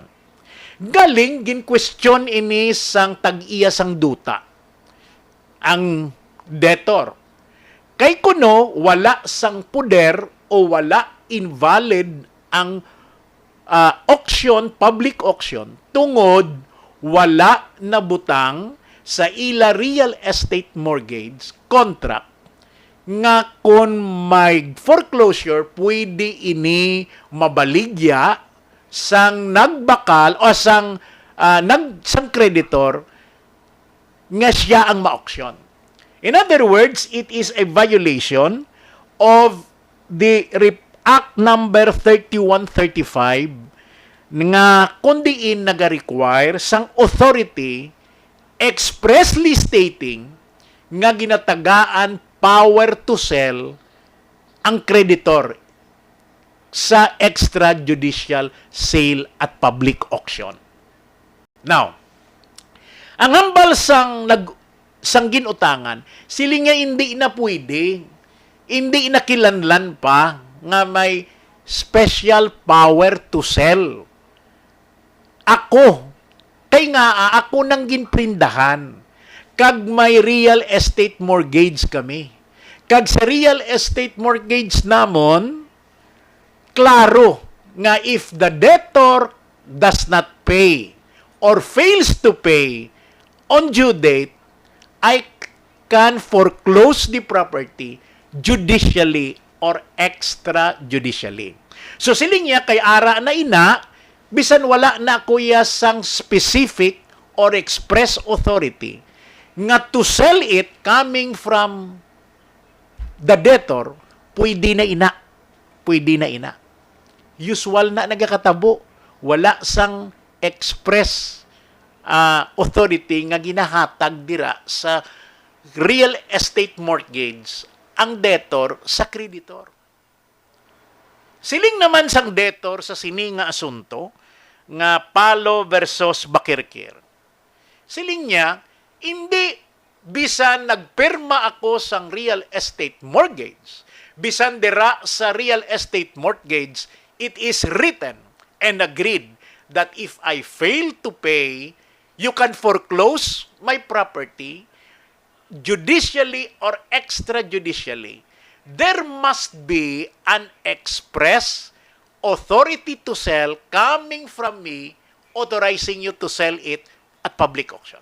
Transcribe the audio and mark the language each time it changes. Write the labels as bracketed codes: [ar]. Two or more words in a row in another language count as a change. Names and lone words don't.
[hil] Galing, gin-question ini sang tag-iya sang duta, ang debtor. Kay kuno, wala sang puder o wala invalid ang auction, [en] public auction, [hil] tungod wala na butang sa ila [en] real estate mortgage contract [hil] nga kung may foreclosure, pwede ini mabaligya sang nagbakal o sang creditor nga siya ang ma-auction. [en] In other words, it is a violation of the Act number 3135 [hil] nga kundiin naga-require sang [en] authority expressly stating [hil] nga ginatagaan [en] power to sell ang creditor sa extrajudicial sale at public auction. Now, [hil] ang hambal sang ginutangan, sila nga hindi na pwede, hindi inakilanlan pa nga may [en] special power to sell. [hil] Ako nang ginprindahan. Kag may [en] real estate mortgage [hil] kami. Kag sa [en] real estate mortgage [hil] namon, klaro nga [en] if the debtor does not pay or fails to pay on due date, I can foreclose the property judicially or extrajudicially. [hil] So siling niya kay ara na ina, bisan wala na kuya sang [en] specific or express authority [hil] nga [en] to sell it coming from the debtor, [hil] pwede na ina. Pwede na ina. Usual na nagakatabo. Wala sang [en] express authority [hil] nga ginahatag dira sa [en] real estate mortgage [hil] ang debtor sa creditor. Siling naman sang debtor sa sini nga asunto nga Palo versus Bakirkir. Siling niya, hindi bisan nagpirma ako sang [en] real estate mortgage, [hil] bisan dira sa [en] real estate mortgage, it is written and agreed that if I fail to pay, you can foreclose my property judicially or extrajudicially. There must be an express authority to sell coming from me authorizing you to sell it at public auction.